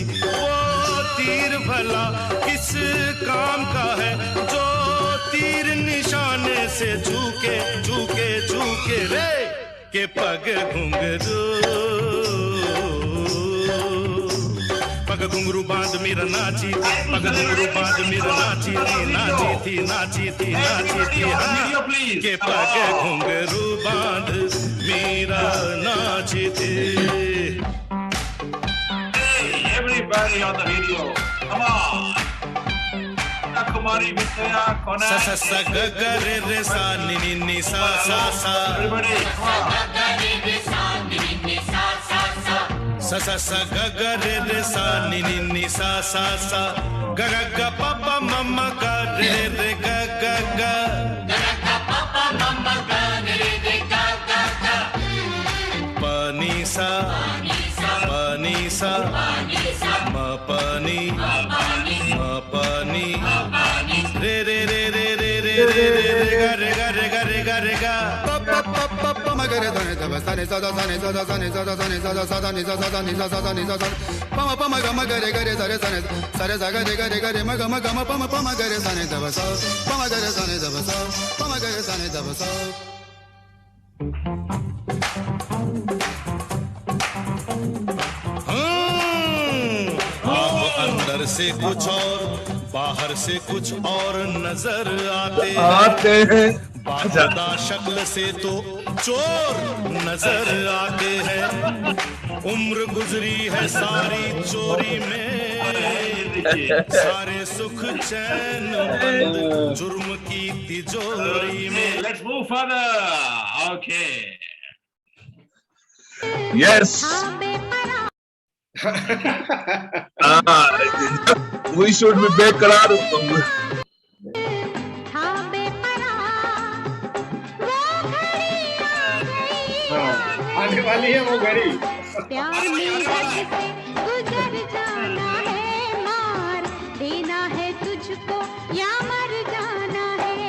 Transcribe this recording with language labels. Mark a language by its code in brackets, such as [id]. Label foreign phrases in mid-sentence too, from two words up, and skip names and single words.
[hi] वो तीर भला किस काम का है जो तीर निशाने से झुके झुके झुके रे के पग घुंघरू बांध मीरा नाची थी. पग घुंघरू बांध मीरा नाची थी नाची थी नाची थी नाची थी हाँ के पग घुंघरू बांध मीरा नाची थी. [en] Everybody on the video, come on. Kumari Vitaya Kona. Sa sa sa ga ga re re sa ni ni ni sa sa sa. Everybody, come on. Sa sa sa ga ga re re sa ni ni ni sa sa sa. Ga ga ga pa pa mama ga re re ga ga ga. Ga ga pa pa mama ga re re ga ga ga. Pa ni sa pa ni sa ma pa ni re re re re re re re re ga re ga re ga re ga re ga pa pa pa pa pa ma ga re da ne da ba sa ne sa da sa ne sa da sa ne sa da sa ne sa da sa da ne sa sa da ne sa sa da ne sa sa pa ma ga re ga re sa re sa ne sa re sa ga re ma ga pa ma ga re sa ne da ba sa pa ma ga re sa ne da ba sa pa ma ga re sa ne da ba sa. [hi] अंदर से कुछ और बाहर से कुछ और नजर आते हैं. बाजुदा शक्ल से तो चोर नजर आते हैं. उम्र गुजरी है सारी चोरी में. सारे सुख चैन बंद जुर्म की तिजोरी में. [en] Let's move further. Okay. Yes. We should be beqarar. [hi] आने वाली है वो घड़ी. प्यार में हद से गुजर जाना है. मार देना है तुझको या मर जाना है.